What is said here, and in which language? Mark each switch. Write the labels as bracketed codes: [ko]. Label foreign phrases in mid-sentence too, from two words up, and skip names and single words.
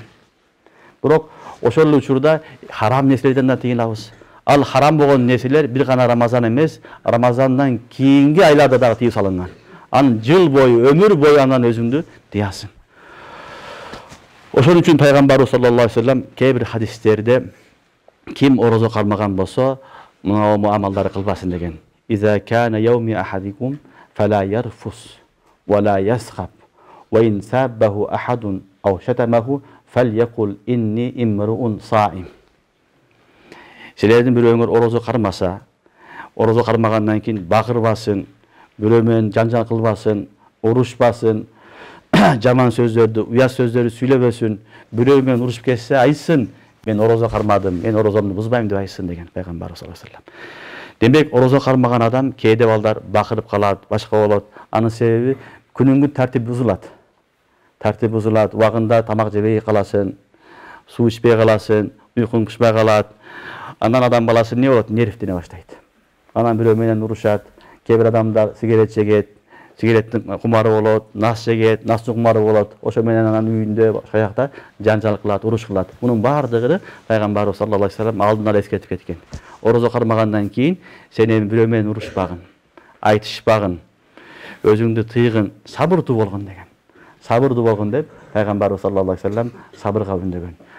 [ky] Бирок ошол учурда харам нерселерден да тыйылабыз. Ал харам болгон нерселер бир гана Рамазан эмес, Рамазандан кийинки айларда дагы тыйып салынган. Ан жыл бою, өмүр бою андан өзүңдү тыясың. Ошон үчүн пайгамбарыбыз [ar] صلى الله عليه وسلم [ky] кээ бир хадистерде ким орозо кармаган болсо, мына амалдарды кылбасын деген. [ar] إذا كان يوم أحدكم فلا يرفث ولا يصخب وإن سابه أحد أو شاتمه فليقل إني امرؤ صائم. [ky] Силердин бирөөңөр орозо кармаса, орозо кармагандан кийин бакырбасын, бирөө менен жанжал кылбасын, урушпасын, жаман сөздөрдү, уят сөздөрдү сүйлөбөсүн, бирөө менен урушуп кетсе айтсын: "Мен орозо кармадым, мен орозомду бузбайм" деп айтсын деген пайгамбарыбыз [ar] صلى الله عليه وسلم. [ky] Демек, орозо кармаган адам кээде балдар бакырып калат, башка болот. Анын себеби күнүнгү тартип бузулат. Тартип бузулат, убагында тамак жебей каласың, суу ичпей каласың, уйкуң кушпай калат. Андан адам баласы не болот? Нервдене баштайт. Анан бирөө менен урушат. Кээ бир адамдар сигарет чегет, сигареттин кумары болот, нас жегет, настын кумары болот. Ошо менен анан үйүндө башка жакта жанжал кылат, уруш кылат. Мунун баардыгы пайгамбарыбыз [ar] صلى الله عليه وسلم [ky] алдын ала эскертип кеткен. Орозо кармагандан кийин сен эми бирөө менен урушпагын, айтышпагын, өзүңдү тыйгын, сабырдуу болгон деген. Сабырдуу болгон деп пайгамбарыбыз [ar] صلى الله عليه وسلم [ky] сабырга үндөгөн.